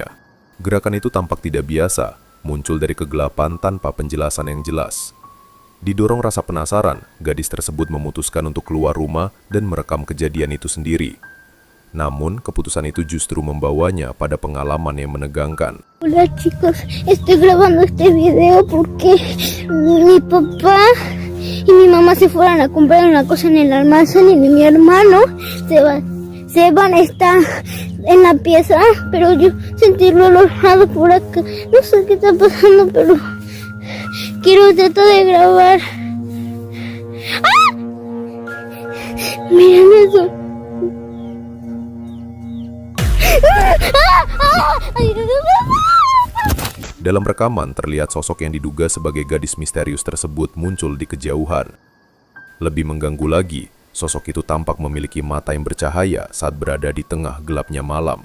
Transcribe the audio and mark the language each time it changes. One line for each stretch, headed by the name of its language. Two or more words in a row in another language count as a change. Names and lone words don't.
Indonesian: Gerakan itu tampak tidak biasa, muncul dari kegelapan tanpa penjelasan yang jelas. Didorong rasa penasaran, gadis tersebut memutuskan untuk keluar rumah dan merekam kejadian itu sendiri. Namun, keputusan itu justru membawanya pada pengalaman yang menegangkan.
Spanish: Hola chicos, estoy grabando este video porque mi papá y mi mamá se fueron a comprar una cosa en el almacén y mi hermano Seban está en la pieza, pero yo sentí el olor por acá. No sé qué está pasando, pero quiero tratar de grabar. ¡Ah! Miren eso.
Indonesian: Dalam rekaman terlihat sosok yang diduga sebagai gadis misterius tersebut muncul di kejauhan. Lebih mengganggu lagi, sosok itu tampak memiliki mata yang bercahaya saat berada di tengah gelapnya malam.